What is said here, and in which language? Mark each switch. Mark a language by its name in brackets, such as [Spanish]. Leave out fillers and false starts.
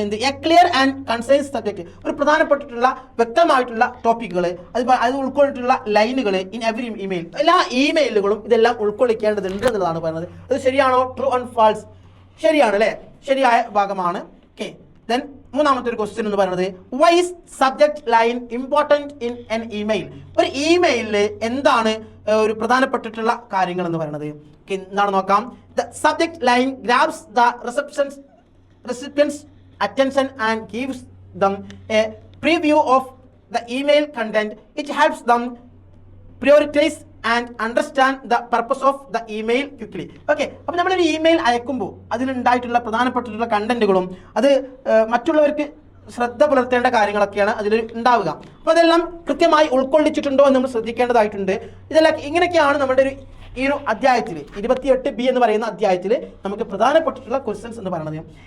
[Malayalam] എന്ത്, [English] a clear and concise subject, [Malayalam] ഒരു പ്രധാനപ്പെട്ടിട്ടുള്ള വ്യക്തമായിട്ടുള്ള ടോപ്പിക്കുകൾ, അത് ഉൾക്കൊള്ളിട്ടുള്ള ലൈനുകൾ [English] in every email, [Malayalam] എല്ലാ ഇമെയിലുകളും ഇതെല്ലാം ഉൾക്കൊള്ളിക്കേണ്ടതുണ്ട് എന്നുള്ളതാണ് പറയുന്നത്. അത് ശരിയാണോ? [English] true and false, [Malayalam] ശരിയാണ് അല്ലേ, ശരിയായ ഭാഗമാണ്. ഓക്കെ, ദെൻ മൂന്നാമത്തെ ഒരു ക്വസ്റ്റ്യൻ എന്ന് പറയുന്നത്, [English] why is subject line important in an email, [Malayalam] ഒരു ഇമെയിലിൽ എന്താണ് ഒരു പ്രധാനപ്പെട്ടിട്ടുള്ള കാര്യങ്ങൾ എന്ന് പറയുന്നത്. എന്താണ് നോക്കാം. [English] The subject line grabs the recipient's attention and gives them a preview of the email content. It helps them prioritize and understand the purpose of the email quickly. [Malayalam] Okay, അപ്പോൾ നമ്മളൊരു ഇമെയിൽ അയക്കുമ്പോൾ അതിലുണ്ടായിട്ടുള്ള പ്രധാനപ്പെട്ടിട്ടുള്ള കണ്ടന്റുകളും അത് മറ്റുള്ളവർക്ക് ശ്രദ്ധ പുലർത്തേണ്ട കാര്യങ്ങളൊക്കെയാണ് അതിൽ ഉണ്ടാവുക. അപ്പോൾ അതെല്ലാം കൃത്യമായി ഉൾക്കൊള്ളിച്ചിട്ടുണ്ടോ എന്ന് നമ്മൾ ശ്രദ്ധിക്കേണ്ടതായിട്ടുണ്ട്. ഇതെല്ലാം ഇങ്ങനെയൊക്കെയാണ് നമ്മുടെ ഈ ഒരു അധ്യായത്തിൽ 28B എന്ന് പറയുന്ന അധ്യായത്തിൽ നമുക്ക് പ്രധാനപ്പെട്ടിട്ടുള്ള ക്വസ്റ്റ്യൻസ് എന്ന് പറയുന്നത്.